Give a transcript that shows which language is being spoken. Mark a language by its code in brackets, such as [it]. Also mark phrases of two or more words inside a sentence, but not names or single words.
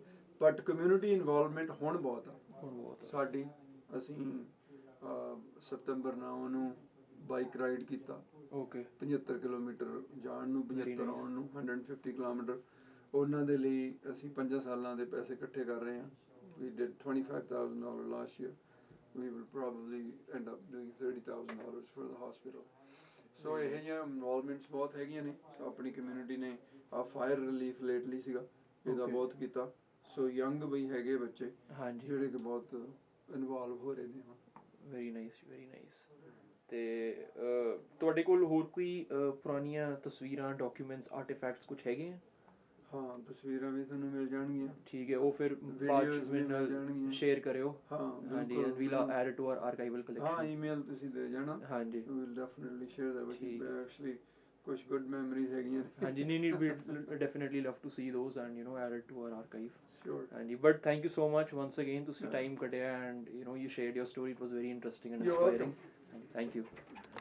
[en] but community involvement [pa] ਹੁਣ ਬਹੁਤ ਆ ਸਾਡੀ। ਅਸੀਂ ਸਤੰਬਰ 9 ਨੂੰ [en] bike ride [pa] ਕੀਤਾ। 75 ਕਿਲੋਮੀਟਰ ਜਾਣ ਨੂੰ, 75 ਆਉਣ ਨੂੰ, 150 ਕਿਲੋਮੀਟਰ। ਉਹਨਾਂ ਦੇ ਲਈ ਅਸੀਂ 5 ਸਾਲਾਂ ਦੇ ਪੈਸੇ ਇਕੱਠੇ ਕਰ ਰਹੇ ਹਾਂ। [en] We did $25,000 last year. We will probably end up doing $30,000 for the hospital. [pa] ਸੋ ਇਹ ਜਿਹੀਆਂ ਇਨਵੋਲਵਮੈਂਟਸ ਬਹੁਤ ਹੈਗੀਆਂ ਨੇ। ਆਪਣੀ ਕਮਿਊਨਿਟੀ ਨੇ [en] fire relief lately [pa] ਸੀਗਾ, ਇਹਦਾ ਬਹੁਤ ਕੀਤਾ। [en] so young [pa] ਵੀ ਹੈਗੇ ਬੱਚੇ ਜਿਹੜੇ ਕਿ ਬਹੁਤ ਇਨਵੋਲਵ ਹੋ ਰਹੇ ਨੇ ਹੁਣ। [en] very nice. [pa] ਤੇ ਤੁਹਾਡੇ ਕੋਲ ਹੋਰ ਕੋਈ ਪੁਰਾਣੀਆਂ ਤਸਵੀਰਾਂ, [en] documents, artifacts [pa] ਕੁਝ ਹੈਗੇ ਆ? ਹਾਂ, ਤਸਵੀਰਾਂ ਵੀ ਤੁਹਾਨੂੰ ਮਿਲ ਜਾਣਗੀਆਂ। ਠੀਕ ਹੈ, ਉਹ ਫਿਰ ਬਾਅਦ ਵਿੱਚ ਸ਼ੇਅਰ ਕਰਿਓ। ਹਾਂਜੀ, [en] and we'll add it to our archival collection. [pa] ਹਾਂ, ਈਮੇਲ ਤੁਸੀਂ ਦੇ ਜਾਣਾ। ਹਾਂਜੀ, [en] we will definitely share that with you. [pa] Actually ਕੁਝ [en] good memories [pa] ਹੈਗੀਆਂ ਨੇ। ਹਾਂਜੀ, ਨਹੀਂ [en] we definitely love to see those and add it to our archive. Sure. ਹਾਂਜੀ, but thank you so much once again, [pa] ਤੁਸੀਂ ਟਾਈਮ ਕੱਢਿਆ [en] and you shared your story. It was very interesting and inspiring. Thank you.